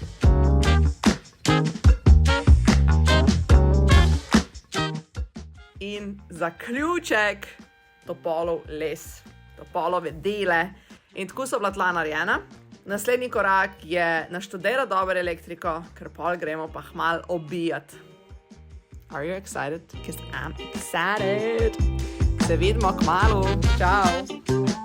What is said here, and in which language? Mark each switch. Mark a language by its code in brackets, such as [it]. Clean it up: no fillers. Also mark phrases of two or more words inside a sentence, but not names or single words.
[sl] In zaključek topolov les, topolove dele. In tako so bila tla narejena. Naslednji korak je naštudirati dobro elektriko, ker pol gremo pa hmal obijati. [en] Are you excited? Because I'm excited. [sl] Se vidimo kmalu. Ciao.